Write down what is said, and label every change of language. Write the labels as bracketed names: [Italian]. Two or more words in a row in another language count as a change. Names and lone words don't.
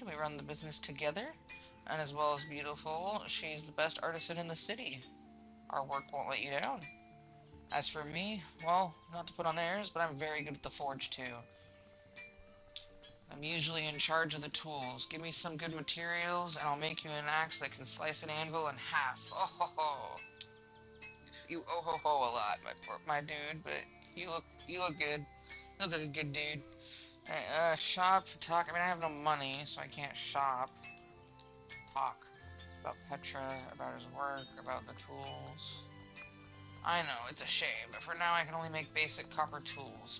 [English] We run the business together. And as well as beautiful, she's the best artisan in the city. Our work won't let you down. As for me, well, not to put on airs, but I'm very good at the forge too. I'm usually in charge of the tools. Give me some good materials, and I'll make you an axe that can slice an anvil in half. Oh ho ho! You oh ho ho a lot, my dude, but you look good. You look like a good dude. Alright, shop, talk. I mean, I have no money, so I can't shop. Talk about Petra, about his work, about the tools. I know, it's a shame, but for now I can only make basic copper tools.